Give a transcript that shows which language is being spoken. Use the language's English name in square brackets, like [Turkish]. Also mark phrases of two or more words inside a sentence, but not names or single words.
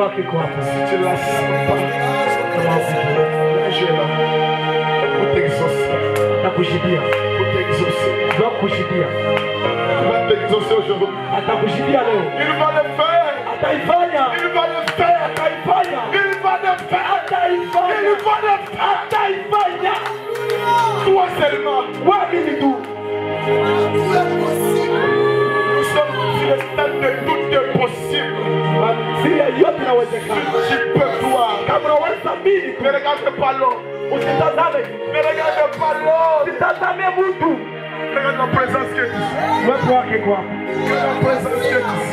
[Swahili] iko hapa. [French] Si tu la sens pas, lâche-la. Pour t'exaucer. [Swahili] Atakujibia. [French] Pour t'exaucer. [Swahili] Ndio kujibia. [French] Il va t'exaucer aujourd'hui. [Swahili] Atakujibia leo. [French] Il va le faire. [Swahili] Ataifanya. [French] Il va le faire. [Swahili] Ataifanya. [French] Il va le faire. [Swahili] Ataifanya. [French] Il va le faire. [Swahili] Ataifanya. [French] Toi seulement. [Swahili] Waamini tu. [French] Nous sommes sur le stade de tout est possible. [Swahili] Siri yote inawezekana. [French] Tu peux toi. [Swahili] Kama unaweza mimi, [French] Ne regarde pas l'homme. [Swahili] usitazame. [French] Ne regarde pas l'homme. [Swahili] Usitazame mtu. [French] Regarde la présence qui est ici. [Swahili] Uwepo wake kwa hapa. [French] Regarde la présence qui est ici.